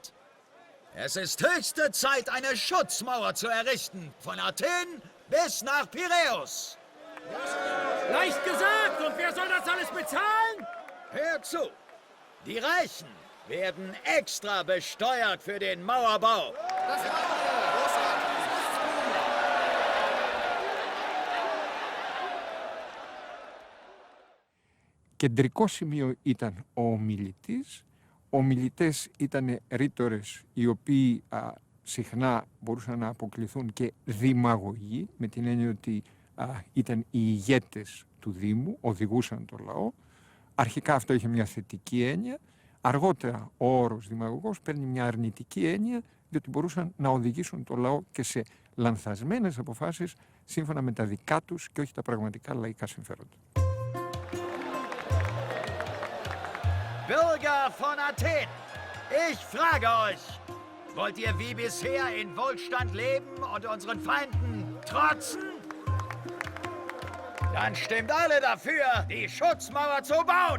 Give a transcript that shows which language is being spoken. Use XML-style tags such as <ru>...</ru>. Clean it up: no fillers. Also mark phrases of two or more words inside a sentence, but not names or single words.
<de>Es ist höchste Zeit, eine Schutzmauer zu errichten, von Athen bis nach Piräus. Leicht gesagt. Und wer soll das alles bezahlen? Hört zu. Die Reichen werden extra besteuert für den Mauerbau.</de> <el>Κεντρικό σημείο ήταν ο ομιλητής. Ομιλητές ήταν ρήτορες οι οποίοι συχνά μπορούσαν να αποκληθούν και δημαγωγοί, με την έννοια ότι ήταν οι ηγέτες του Δήμου, οδηγούσαν το λαό. Αρχικά αυτό είχε μια θετική έννοια. Αργότερα ο όρος δημαγωγός παίρνει μια αρνητική έννοια, διότι μπορούσαν να οδηγήσουν το λαό και σε λανθασμένες αποφάσεις σύμφωνα με τα δικά τους και όχι τα πραγματικά λαϊκά συμφέροντα.</el> <de>Bürger von Athen, ich frage euch, wollt ihr wie bisher in Wohlstand leben und unseren Feinden trotzen? Dann stimmt alle dafür, die Schutzmauer zu bauen.</de>